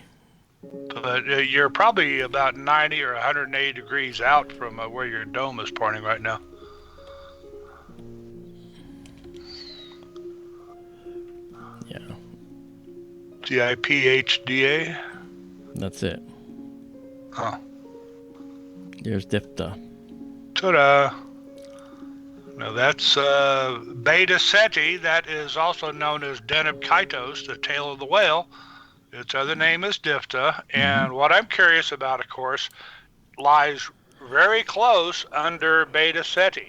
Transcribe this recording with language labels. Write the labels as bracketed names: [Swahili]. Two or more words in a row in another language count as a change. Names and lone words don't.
[English] But you're probably about 90 or 180 degrees out from where your dome is pointing right now. Yeah. DIPHDA. That's it. Huh. There's DIPHDA. Ta-da. Now that's Beta Ceti. That is also known as Deneb the tail of the whale. Its other name is DIPHDA. And what I'm curious about, of course, lies very close under Beta Ceti.